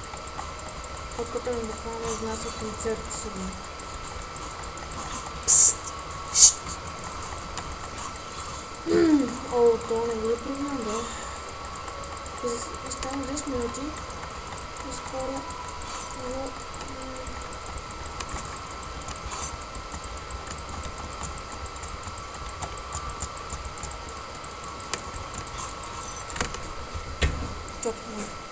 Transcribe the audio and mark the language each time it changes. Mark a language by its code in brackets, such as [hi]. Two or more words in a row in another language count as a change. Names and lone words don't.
[bg] Откато ми буквално изнася концерт сега. Пст! [pt] Oh, estou nem vou perguntar. Estamos 10 minutos. Agora vou. [tr] Çok mu?